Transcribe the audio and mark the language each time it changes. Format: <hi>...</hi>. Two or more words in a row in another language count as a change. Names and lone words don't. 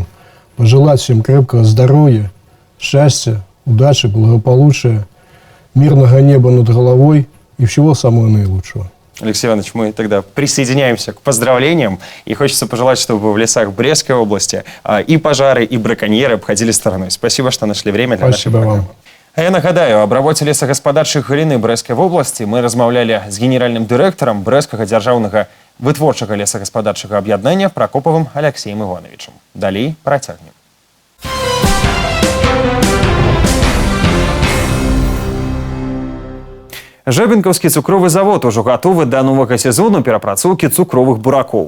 <ru>Пожелать всем крепкого здоровья, счастья, удачи, благополучия, мирного неба над головой и всего самого наилучшего. Алексей Иванович, мы тогда присоединяемся к поздравлениям. И хочется пожелать, чтобы в лесах Брестской области и пожары, и браконьеры обходили стороной. Спасибо, что нашли время для нашей программы.</ru> <be>А я нагадаю,</be> <ru>об работе</ru> <be>лесагаспадарчай галіны Брэсцкай вобласці мы размаўлялі з генеральным дырэктарам Брэсцкага дзяржаўнага вытворчага лесагаспадарчага аб'яднання Пракопавым Алексеем Ивановичем. Далей працягнем. Жабінкаўскі цукровы завод ужо гатовы да новага сезону перапрацоўкі цукровых буракоў.</be>